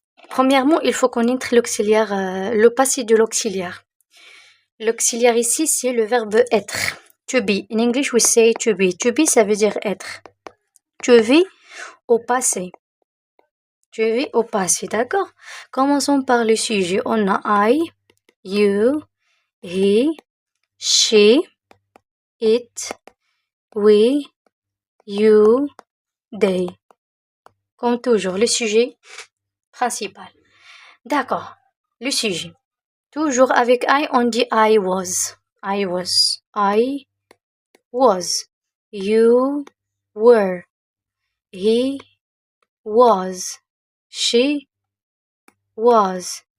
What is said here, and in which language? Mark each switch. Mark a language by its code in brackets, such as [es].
[fr] Premièrement, il faut connaître l'auxiliaire, le passé de l'auxiliaire. L'auxiliaire ici, c'est le verbe être. [en] To be. In English, we say to be. To be, [fr] ça veut dire être. [en] To be [fr] au passé. [en] To be [fr] au passé, d'accord? Commençons par le sujet. On a [en] I, you, he, she, it, we, you, they. [fr] Comme toujours, le sujet principal. D'accord, le sujet. Toujours avec I, on dit [en] I was. I was. I was. You were. He was. She was.